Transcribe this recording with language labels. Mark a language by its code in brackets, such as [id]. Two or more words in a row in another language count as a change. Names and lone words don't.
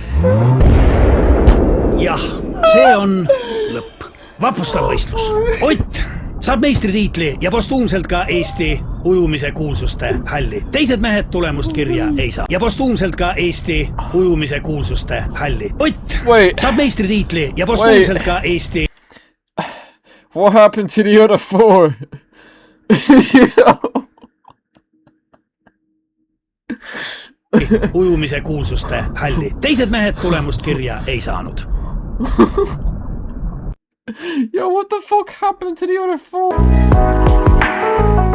[et] Jah, see on lõpp. Vapustav võistlus. Ott saab meistritiitli ja postuumselt ka Eesti ujumise kuulsuste hälli. Teised mehed tulemust kirja ei saa. Ja postuumselt ka Eesti ujumise kuulsuste hälli. Ott saab meistritiitli ja postuumselt ka Eesti... [en] What happened to the other four? [et] ujumise kuulsuste hälli. Teised mehed tulemust kirja ei saanud. [en] Yo, what the fuck happened to the other four?